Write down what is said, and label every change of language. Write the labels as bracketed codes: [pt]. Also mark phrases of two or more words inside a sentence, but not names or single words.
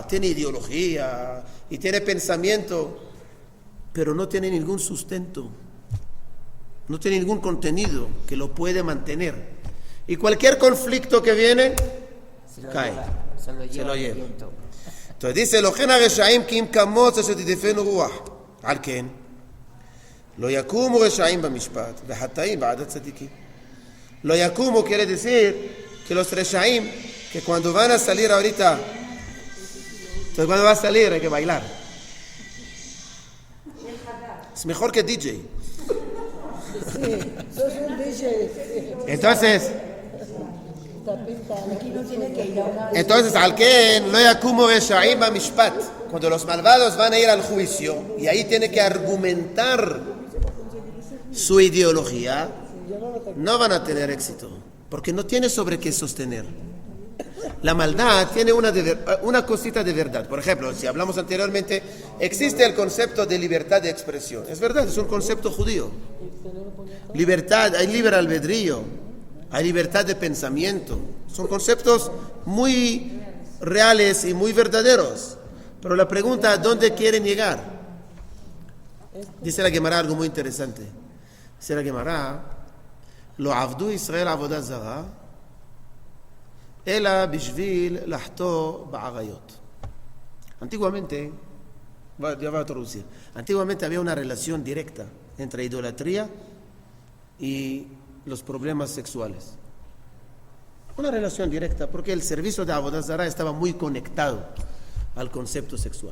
[es] Tiene ideología y tiene pensamiento, pero no tiene ningún sustento. No tiene ningún contenido que lo puede mantener. Y cualquier conflicto que viene, cae. Se lo lleva. Entonces dice, [he] לא כן הרשעים כי אם כמץ אשר תדפנו רוח. על כן לא יקומו רשעים במשפט וחטאים בעדת צדיקים. לא יקומו [es] quiere decir que los reshaim, que cuando van a salir ahorita, entonces cuando va a salir hay que bailar. Es mejor que DJ. Sí, sos un DJ. Entonces, Aquí no tiene que ir a una... [he] על כן לא יקומו רשעים במשפט. [es] Cuando los malvados van a ir al juicio y ahí tiene que argumentar su ideología, no van a tener éxito, porque no tiene sobre qué sostener. La maldad tiene una cosita de verdad. Por ejemplo, si hablamos anteriormente, existe el concepto de libertad de expresión. Es verdad, es un concepto judío. Libertad, hay libre albedrío, hay libertad de pensamiento. Son conceptos muy reales y muy verdaderos. Pero la pregunta, ¿a dónde quieren llegar? Dice la Gemara algo muy interesante. Dice la Gemara, [he] לא עבדו ישראל עבודה זרה אלא בשביל להתיר בעריות. [es] Antiguamente, ya voy a traducir. Antiguamente había una relación directa entre idolatría y los problemas sexuales. Una relación directa, porque el servicio de [he] עבודה זרה [es] estaba muy conectado al concepto sexual.